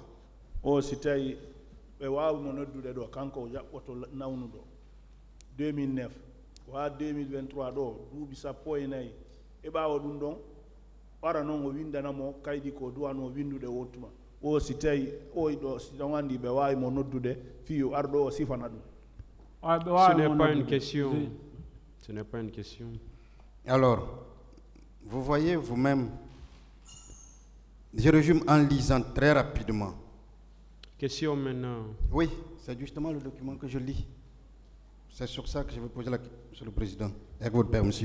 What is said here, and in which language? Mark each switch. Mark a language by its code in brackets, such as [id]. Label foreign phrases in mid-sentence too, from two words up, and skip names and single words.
[fr] Oh, c'était 2009. [ff] 2023 do duubi sappo e nayi e ɓaawa ɗum ɗon ɓara noon o windanamo kaydi ko duwano windude wottuma o si tawi o ɗo si ɗon anndi ɓe waawi mo noddude fiyo arɗo o sifana ɗum. [fr] Ce n'est pas une question. Ce n'est pas une question. Alors, vous voyez vous-même, je résume en lisant très rapidement. Question maintenant. Oui, c'est justement le document que je lis. C'est sur ça que je vais poser la question, Monsieur le Président, avec votre permission.